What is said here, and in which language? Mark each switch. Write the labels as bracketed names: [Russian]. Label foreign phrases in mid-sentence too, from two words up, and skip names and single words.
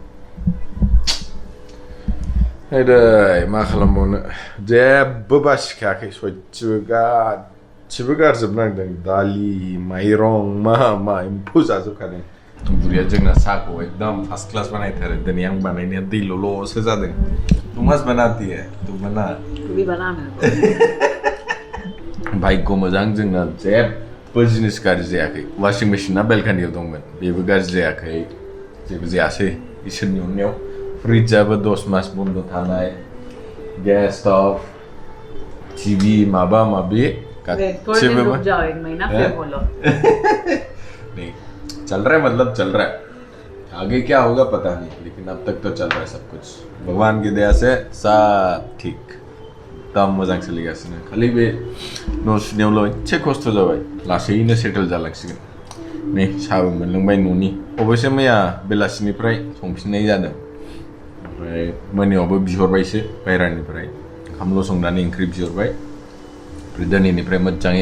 [Bodo] हैदै मा खालामबावनो जेबो बासिखायाखै सयथिबो गासिबो गारजोबनांदों दालि माइरं मा एम्फौ जाजोबखादों बुरिया जोंना साहाखौ एकदम [English] first class [Bodo] बानायथारो दिनै आं बानायनाया दैल'ल'सो जादों [Hindi] तुम मस्त बनाती है तू बना तू भी बना मेरे [Bodo] भाग्य मोजां जोंना जेबो जिनिस गाज्रि जायाखै [English] washing machine [Bodo] बेलकानियाव दंमोन बेबो गाज्रि जायाखै जेबो जायासै इसोरनि अननायाव फ्रिजआबो 10 मास बन्द थानाय [English] gas stove [Bodo] टीवी माबा माबी [Hindi] थोड़े दिन रुक जाओ 1 महीना फिर बोलो नहीं चल रहा है मतलब चल रहा है आगे क्या होगा पता नहीं लेकिन अब तक तो चल रहा है सब कुछ भगवान की दया से सब ठीक [Bodo] एकदम मोजां सोलिगासिनो खालि बे न' सुनायावल' एसे खस्थ' जाबाय लासैनो सेटल जालांसिगोन नै साहाबो मोनलोंबाय न'नि अबयसे मैया बेलासिनिफ्राय संफिननाय जादों ओमफ्राय मोनायावबो बिहरबायसो बायरानिफ्राय ओंखामल' संनानै ओंख्रि बिहरबाय ओमफ्राय दिनैनिफ्राय मोजाङै